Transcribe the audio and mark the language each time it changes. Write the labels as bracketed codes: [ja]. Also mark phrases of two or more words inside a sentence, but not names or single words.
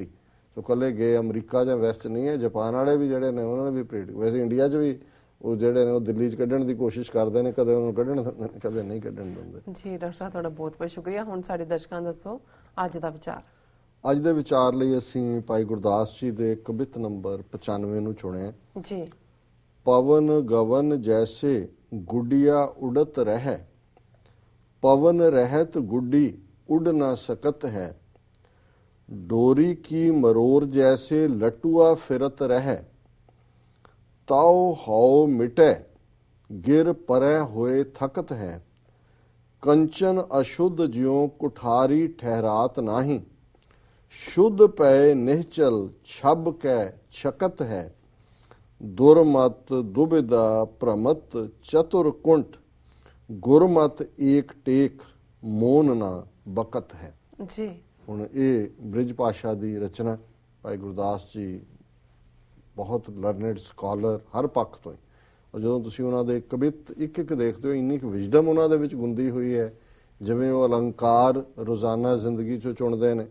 [pa] ਸੋ ਕੱਲੇ ਗੇ ਅਮਰੀਕਾ ਜਾਂ ਵੈਸਟ ਨਹੀਂ ਹੈ, ਜਾਪਾਨ ਵਾਲੇ ਵੀ ਜਿਹੜੇ ਨੇ ਉਹਨਾਂ ਨੇ ਵੀ ਪਰੇਡ, ਵੈਸੇ ਇੰਡੀਆ 'ਚ ਵੀ ਉਹ ਜਿਹੜੇ ਨੇ ਉਹ ਦਿੱਲੀ 'ਚ ਕੱਢਣ ਦੀ ਕੋਸ਼ਿਸ਼ ਕਰਦੇ ਨੇ, ਕਦੇ ਉਹਨੂੰ ਕੱਢਣ ਦਿੰਦੇ, ਕਦੇ ਨਹੀਂ ਕੱਢਣ ਦਿੰਦੇ। ਜੀ ਡਾਕਟਰ ਸਾਹਿਬ ਤੁਹਾਡਾ ਬਹੁਤ ਬਹੁਤ ਸ਼ੁਕਰੀਆ। ਹੁਣ ਸਾਡੇ ਦਰਸ਼ਕਾਂ ਨੂੰ ਦੱਸੋ ਅੱਜ ਦਾ ਵਿਚਾਰ। ਅੱਜ ਦੇ ਵਿਚਾਰ ਲਈ ਅਸੀਂ ਭਾਈ ਗੁਰਦਾਸ ਜੀ ਦੇ ਕਵਿਤ ਨੰਬਰ 95 ਨੂੰ ਚੁਣਿਆ ਜੀ। [bra] पवन गवन जैसे गुडिया उड़त रह, पवन रहत गुड्डी उड़ न सकत है, डोरी की मरोर जैसे लटुआ फिरत रह, ताओ हाओ मिटे गिर परै होए थकत है, कंचन अशुद्ध ज्यों कुठारी ठहरात नाही, शुद्ध पै निश्चल छब कै छकत है, दुर्मत दुबिदा प्रमत चतुर कुंठ, गुरमत एक टेक मोन ना बकत है। [pa] जी ਹੁਣ ਇਹ ਬ੍ਰਿਜ ਭਾਸ਼ਾ ਦੀ ਰਚਨਾ ਭਾਈ ਗੁਰਦਾਸ ਜੀ ਬਹੁਤ [en] learned scholar [pa] ਹਰ ਪੱਖ ਤੋਂ, ਔਰ ਜਦੋਂ ਤੁਸੀਂ ਉਹਨਾਂ ਦੇ ਕਵਿਤ ਇੱਕ ਇੱਕ ਦੇਖਦੇ ਹੋ ਇੰਨੀ ਕੁ ਵਿਜ਼ਡਮ ਉਹਨਾਂ ਦੇ ਵਿੱਚ ਗੁੰਦੀ ਹੋਈ ਹੈ। ਜਿਵੇਂ ਉਹ ਅਲੰਕਾਰ ਰੋਜ਼ਾਨਾ ਜ਼ਿੰਦਗੀ ਚੋਂ ਚੁਣਦੇ ਨੇ।